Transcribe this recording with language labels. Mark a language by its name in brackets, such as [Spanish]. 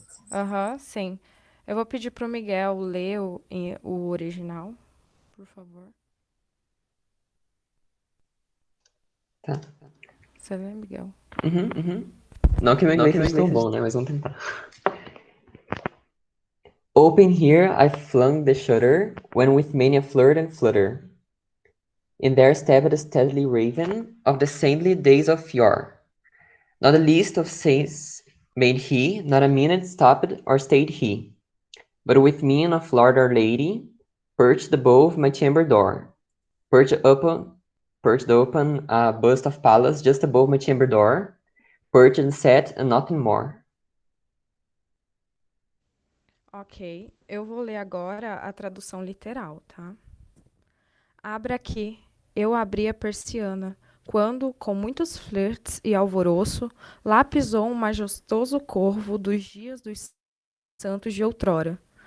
[Portuguese] Aham, sim. Eu vou pedir pro Miguel ler o original, por favor. Tá. Você lê, Miguel? Não que meu inglês seja tão bom, né? Mas vamos tentar. [English] Open here I flung the shutter, when with many a flirt and flutter. In there stepped a stately raven of the saintly days of yore. Not the least of saints made he, not a minute stopped or stayed he, but with mien of lord or lady, perched above my chamber door, perched open a bust of Pallas just above my chamber door, perched and sat and nothing more. [Portuguese] Ok, eu vou ler agora a tradução literal, tá? Abra aqui, eu abri a persiana, quando, com muitos flirts e alvoroço, lá pisou um majestoso corvo dos dias dos santos de outrora.